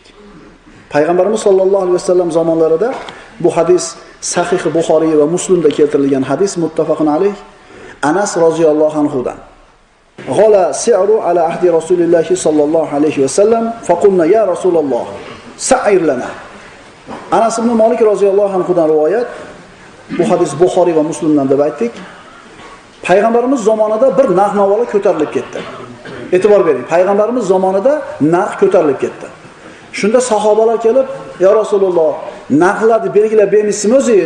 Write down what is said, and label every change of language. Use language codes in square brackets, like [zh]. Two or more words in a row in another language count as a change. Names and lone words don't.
[uz] Payg'ambarimiz [ar] صلى الله عليه وسلم [uz] zamonlarida bu hadis Sahih Buxoriy va Muslimda keltirilgan hadis, [ar] متفق عليه. أنس رضي الله عنه غلا السعر على عهد رسول الله صلى الله عليه وسلم فقلنا يا رسول الله سعر لنا. [uz] Anas ibn Malik [ar] رضي الله عنه [uz] rivoyat. Bu hadis Buxoriy va Muslimdan deb aytdik. Payg'ambarimiz zamonida bir narx-navolar ko'tarilib ketdi. E'tibor bering, payg'ambarimiz zamonida narx ko'tarilib ketdi. Shunda sahobalar kelib, [ar] "يا رسول الله, [uz] narxlarni belgilab bermaysizmi o'zingiz?